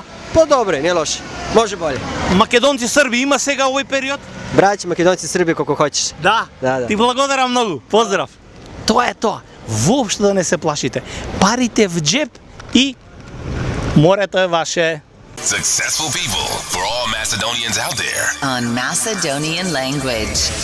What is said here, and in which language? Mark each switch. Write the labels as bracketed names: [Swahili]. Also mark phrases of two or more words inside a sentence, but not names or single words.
[Macedonian] По-добре, не лошо. Може болje. Македонци, Срби има сега овој период? Браќи, македонци, Срби, колку хочеш. Да. Да. Ти благодарам многу. Поздрав. Тоа е тоа. Воопшто да не се плашите. Парите в джеб и морето е ваше. [English] Successful people for all Macedonians out there. On Macedonian language.